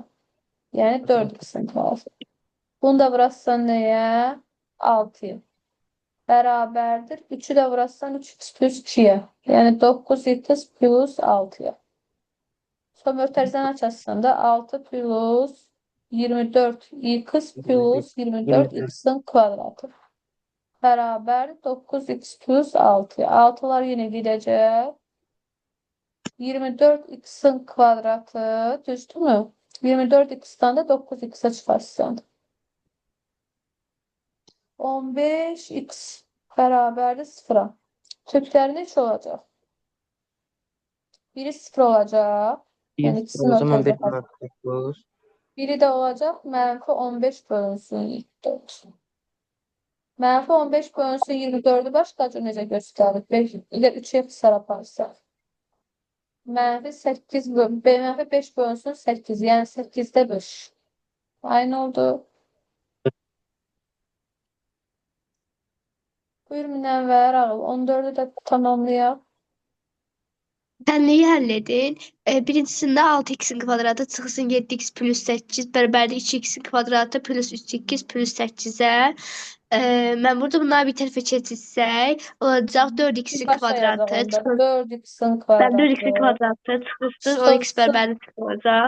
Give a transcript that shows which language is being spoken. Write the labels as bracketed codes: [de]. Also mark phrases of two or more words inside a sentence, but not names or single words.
[az] Yəni 4x'in kvadratı. Bunu da vurarsan nəyə? 6'ya. Bərabərdir. 3'ü də vurarsan 3x plus 2'ye. Yəni 9x plus 6'ya. Sonra mötərizəni açarsan da 6 plus 24 x plus 24 x'in kvadratı. [tr] Beraber 9x plus 6. 6'lar yine gidecek. 24 x'in kvadratı düştü mü? 24 x'ten de 9x'e çıkarsın. 15 x beraber de 0'a. Türkler ne olacak? Biri 0 olacak. Yani ikisini O zaman ortaya [az] bir mənfi [tr] Biri de olacak. Menfi 15 bölünsün 24. [az] Menfi 15 bölünsün 24'ü başka cür necə göstərir? 5 ile 3'e xısar aparsa. Mənfi 8 mənfi 5 bölünsün 8. Yəni 8'də 5. Aynı oldu. Buyur Münəvvər ağıl. 14'ü de tamamlayaq. [tr] Sen neyi halledin? [az] Birincisinde 6x'in kvadratı çıxsın 7x plus 8 bərabərdir 2x'in kvadratı plus 3x plus 8'ə. Mən burada bunları bir tərəfə keçirsək, olacaq 4x'in Başa yazaq kvadratı onda. çıxsın. 4x'in Mən 4x'in kvadratı. kvadratı çıxsın 10x bərabərdir 0 olacaq.